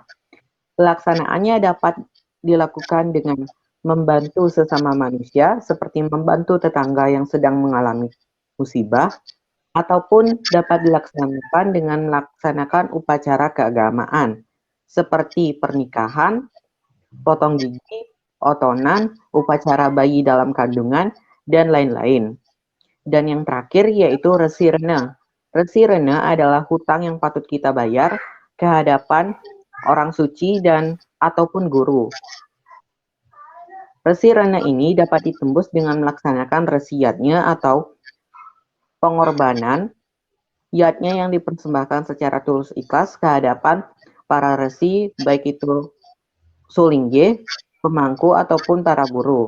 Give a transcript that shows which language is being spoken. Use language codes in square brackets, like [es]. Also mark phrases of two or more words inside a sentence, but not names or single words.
[id] Pelaksanaannya dapat dilakukan dengan membantu sesama manusia seperti membantu tetangga yang sedang mengalami musibah, ataupun dapat dilaksanakan dengan melaksanakan upacara keagamaan seperti pernikahan, potong gigi, otonan, upacara bayi dalam kandungan, dan lain-lain. Dan yang terakhir yaitu resi rena. Resi rena adalah hutang yang patut kita bayar ke hadapan orang suci dan ataupun guru. Resi rena ini dapat ditembus dengan melaksanakan resiyatnya atau pengorbanan yatnya yang dipersembahkan secara tulus ikhlas ke hadapan para resi, baik itu sulingge, pemangku, ataupun para guru.